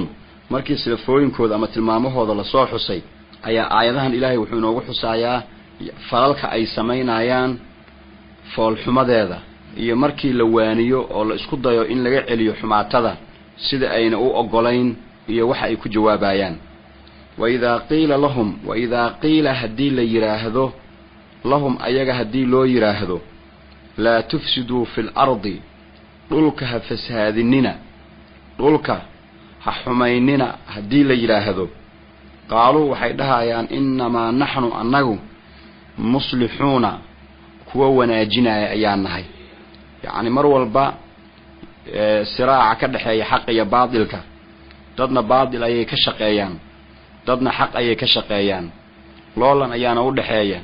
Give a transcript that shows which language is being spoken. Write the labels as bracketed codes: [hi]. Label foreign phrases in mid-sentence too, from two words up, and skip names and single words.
[so] markii sifooyinkooda ama tilmaamahooda la soo xusay ayaa aayadahan ilaahay wuxuu inoogu xusayaa falalka ay sameynayaan foolxumadeeda, iyo markii la waaniyo oo la isku dayo in laga celiyo xumaatada sida ayna u ogolayn iyo waxa ay ku jawaabayaan. [ar] وإذا قيل هدي [so] la yiraahdo lahum ayaga hadii loo yiraahdo [ar] لا تفسدوا في الأرض [so] dhulka ha fasaadinina, dhulka ha xumaynina hadii la yiraahdo qaaluu waxay dhahayaan [ar] إنما نحن [so] annagu muslixuuna kuwa wanaajinaya ayaan nahay. yacni mar walba siraaca ka dhexeeya xaq iyo baadilka, dadna baadil ayay ka shaqeeyaan, dadna xaq ayay ka shaqeeyaan, loolan ayaana u dhaxeeya.